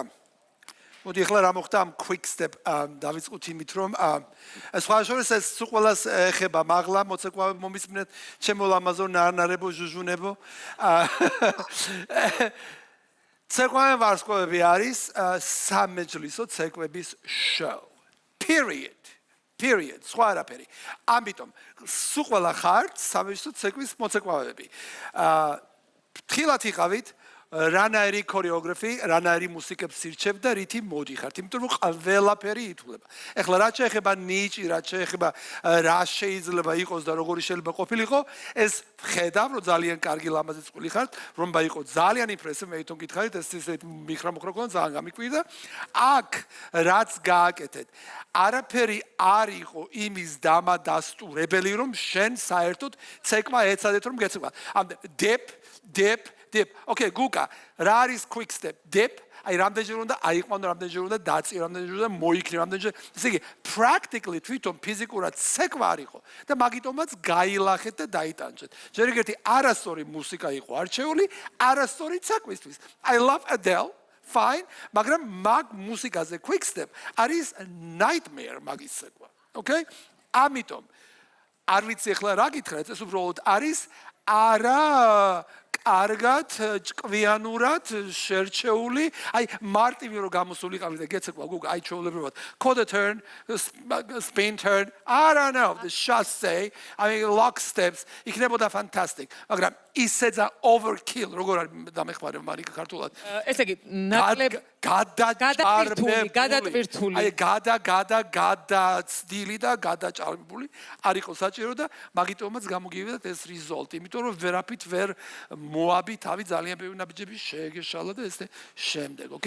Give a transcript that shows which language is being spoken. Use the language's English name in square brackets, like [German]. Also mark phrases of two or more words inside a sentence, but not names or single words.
[Georgian] მოდი ახლა რა მოხდა ამ [English] quick step [Georgian] დავიწყოთ იმით რომ სხვა შორის ეს ყველას ეხება მაღლა მოცეკვავე მომისმენთ ჩემო ლამაზო ნარნარებო ჟუჟუნებო ცეკვავე ვარსკვლავები არის სამეჯლისო ცეკვების [English] show period [Georgian] სხვა არაფერი ამიტომ სულ ხართ სამეჯლისო ცეკვის მოცეკვავეები ფრთხილად იყავით რანაირი ქორეოგრაფი, რანაირი მუსიკებს ირჩევ და რითი მოდიხართ, იმიტომ რომ ყველაფერი ითვლება. ეხლა რაც შეეხება ნიჭი, რაც შეეხება რა შეიძლება იყოს და როგორი შეიძლება ყოფილიყო, ეს ვხედავ, რომ ძალიან კარგი ლამაზი წყვილი ხართ, რომ იყო ძალიან იმპრესივ, მე თვითონ გითხარით, ეს მიხრა-მოხრა ქონა ძალიან გამიკვირდა. აქ რაც გააკეთეთ, არაფერი არ იყო იმის დამადასტურებელი, რომ შენ საერთოდ ცეკვა ეცადეთ რომ გეცეკვა. [English] dip. Okay, [Georgian] გუკა, რა არის [English] quick step? Dip, [Georgian] აი რამდენჯერ უნდა აიყვანო, რამდენჯერ უნდა დაწიო, რამდენჯერ უნდა მოიქნი, რამდენჯერ. ესე იგი, practically თვითონ ფიზიკურად ცეკვა არ იყო და მაგიტომაც გაილახეთ და დაიტანჯეთ. ჯერ ერთი არასწორი მუსიკა იყო არჩეული, არასწორი ცეკვისთვის. [English] I love Adele, fine, [Georgian] მაგრამ მაგ მუსიკაზე [English] quick step [Georgian] არის nightmare მაგის ცეკვა. Okay? ამიტომ არ ვიცი ახლა რა გითხრათ, ეს უბრალოდ არის არა კარგად ჭკვიანურად შერჩეული აი მარტივი რომ გამოსულიყავი და გეცეკვა გუგა აი ჩაოლებრივად [English] quarter turn spin turn I don't know the chasse I mean lock steps [Georgian] იქნებოდა fantastic მაგრამ ისე და overkill როგორ არის დამეხმარე მარიკა ქართულად ესე იგი ნაკლებ გადატვირთული აი გადაცდილი და გადაჭარბებული არ იყო საჭირო და მაგიტომაც გამოგივიდა ეს result იმიტომ რომ ვერაფრით ვერ მოაბი თავი ძალიან ბევრი ნაბიჯები შეეგეშალა და ესე შემდეგ, okay?